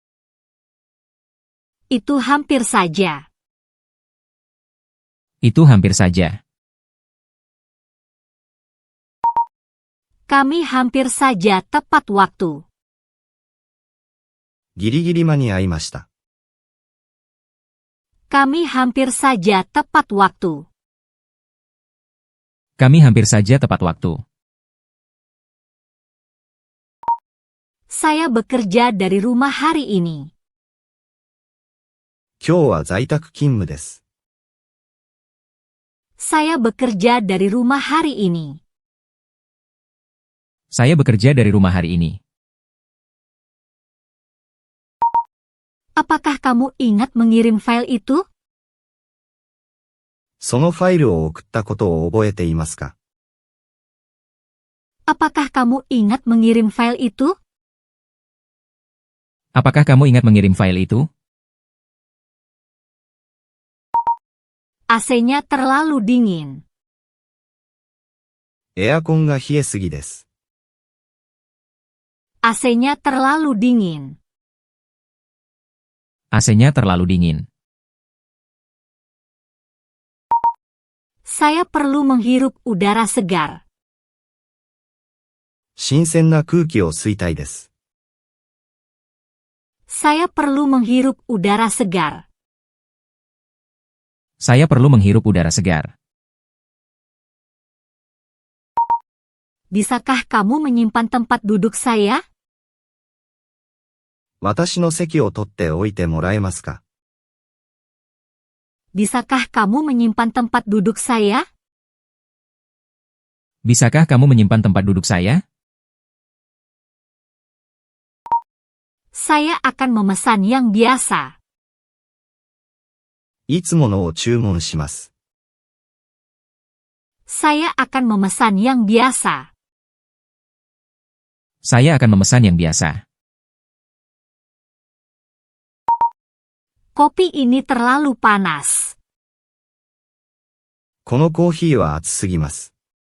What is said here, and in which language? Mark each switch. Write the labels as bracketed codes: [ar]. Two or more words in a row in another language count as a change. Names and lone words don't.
[id] Itu hampir saja. Itu hampir saja. Kami hampir saja tepat waktu. [ja] ギリギリ間に合いました。 [id] Kami hampir saja tepat waktu. Kami hampir saja tepat waktu. Saya bekerja dari rumah hari ini. [ja] 今日は在宅勤務です。 [id] Saya bekerja dari rumah hari ini. Saya bekerja dari rumah hari ini. Apakah kamu ingat mengirim file itu? [ja] そのファイルを送ったことを覚えていますか？ [id] Apakah kamu ingat mengirim file itu? Apakah kamu ingat mengirim file itu? AC-nya terlalu dingin. [ja] エアコンが冷えすぎです。 [id] AC-nya terlalu dingin. AC-nya terlalu dingin. Saya perlu menghirup udara segar. [ja] 新鮮な空気を吸いたいです。 [id] Saya perlu menghirup udara segar. Saya perlu menghirup udara segar. Bisakah kamu menyimpan tempat duduk saya? [ja] 私の席を取っておいてもらえますか？ [id] Bisakah kamu menyimpan tempat duduk saya? Bisakah kamu menyimpan tempat duduk saya? Saya akan memesan yang biasa. [ja] いつものを注文します。 [id] Saya akan memesan yang biasa. Saya akan memesan yang biasa. Kopi ini terlalu panas. [ja] このコーヒーは熱すぎます。